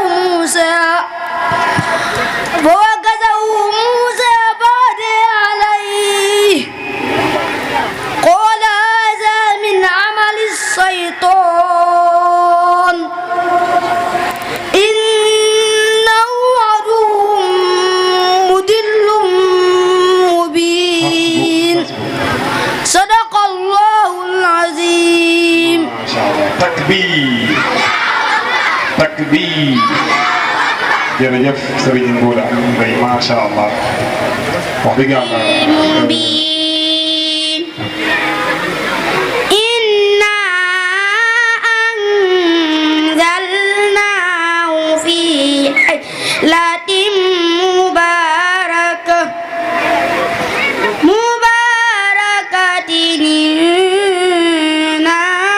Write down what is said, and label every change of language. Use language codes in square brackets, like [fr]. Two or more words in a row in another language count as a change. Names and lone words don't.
[ar] موسى بعد عليه قال هذا من عمل الشيطان إنه عدو مضل مبين. صدق الله العظيم. تكبير تكبير. [wo] jërëjëf Serigne Ngouda Mbaye [ar] ما شاء الله [wo] wax dëgg yàlla. [ar] إنا أنزلناه في ليلة مباركة إنا